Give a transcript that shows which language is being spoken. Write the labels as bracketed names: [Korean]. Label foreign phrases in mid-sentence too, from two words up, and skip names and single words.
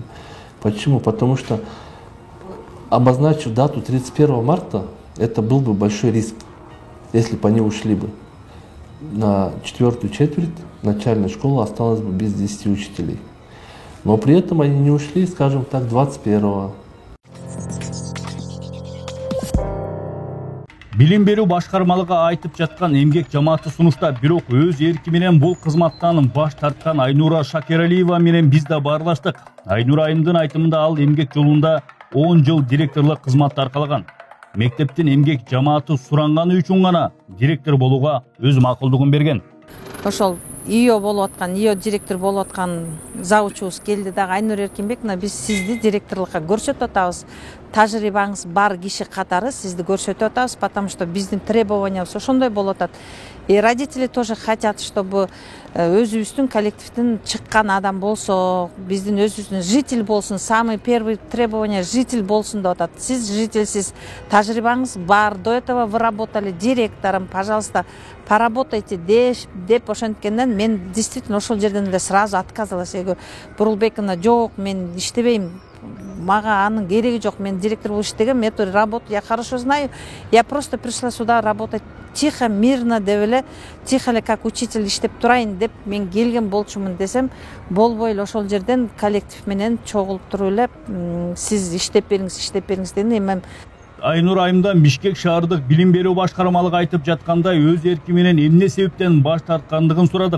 [Russian] Почему? Потому что обозначив дату 31 марта, это был бы большой риск, если бы они ушли бы. На 4-ю четверть начальная школа осталась бы без 10 учителей. Но при этом они не ушли, скажем так, 21-го. [Kyrgyz] Билим берүү башкармалыгы айтып жаткан эмгек жамааты сунушта, бирок өз эрки менен бул кызматтан баш тарткан Айнура Шакералиева менен биз да баарлаштык. Айнура айымдын айтымында ал эмгек жолунда 10 жыл директорлук кызматты аркалаган. Мектептин эмгек жамааты суранганы үчүн гана директор болууга өз макулдугун берген. Ошол ИО директор болуп аткан завучубуз келди дагы, Айнура Эркинбековна, биз сизди директорлукка көрсөтүп атабыз. Тажрыйбаңыз бар киши катары сизди көрсөтүп атабыз, [Russian] потому что [Kyrgyz] биздин требованиябыз ошондой болуп атат. [Russian] И родители тоже хотят, чтобы [Kyrgyz] өзүбүздүн коллективден чыккан адам болсо, биздин өзүбүздүн житель болсун, [Russian] самый первый требование житель [Kyrgyz] болсун деп атат. Сиз жительсиз, тажрыйбаңыз бар, [Russian] до этого вы работали директором, пожалуйста, поработайте [Kyrgyz] деп ошенткенден мен [Russian] действительно [Kyrgyz] ошол жерден эле [Russian] сразу отказалась. [Kyrgyz] Бурулбековна, жок, мен иштебейм. Мага анын кереги жок, мен директор болуп иштегем, [Russian] эту работу я хорошо знаю. Я просто пришла сюда работать тихо мирно [Kyrgyz] деп эле тихо эле [Russian] как учитель [Kyrgyz] иштеп турайын деп мен келген болчумун десем болбой эле ошол жерден коллектив менен чогулуп туруп эле сиз иштеп бериңиз дедим. Эми Айнур Айымдан Бишкек шаардык билим берүү башкармалыгы айтып жаткандай өз эрки менен эмне себептен баш тарткандыгын сурадык.